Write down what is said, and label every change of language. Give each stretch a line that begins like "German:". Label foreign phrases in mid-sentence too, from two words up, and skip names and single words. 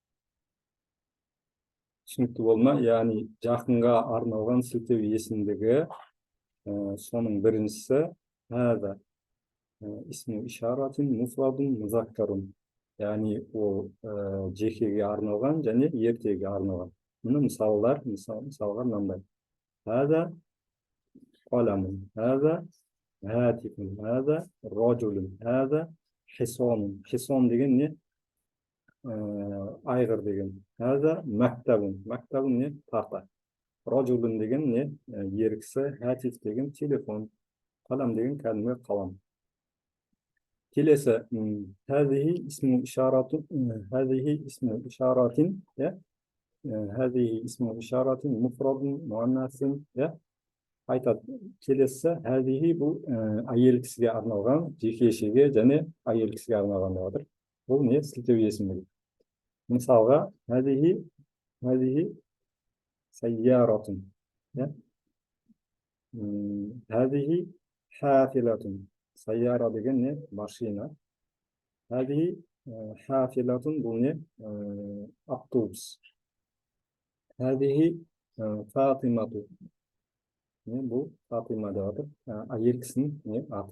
Kazakh: Түсінікті болма, яғни жақынға арналған сілтеу есімдігі, соның біріншісі
Arabic: هذا اسم إشارة مفرد مذكر.
Kazakh: Яғни ол жекеге арналған және ертеге арналған. Мұны мысалға мынандай.
Arabic: هذا قلم هذا هاتف هذا رجل هذا حصان.
Kazakh: Хисон деген не? Айғыр деген.
Arabic: هذا مكتب.
Kazakh: Мактабун не? Тарта. Раджулун деген не? Еркісі. Хатиф деген телефон. Қалам деген кәдімгі қалам. Келесі,
Arabic: هذه اسم إشارة مفرد مؤنث.
Kazakh: Айтады, келесі, هذه бұл әйел кісіге арналған, жекешеге және әйел кісіге арналған деп отыр. Бұл не? Сілтеу есімдігі. Мысалға,
Arabic: هذه سيارة. هذه حافلة.
Kazakh: Сайяра деген не? Машина.
Arabic: هذه حافلة,
Kazakh: бұл не? Автобус. Хәзихи Фатимату. Бұл Фатима деп атыр. Әйел кісінің не? Аты.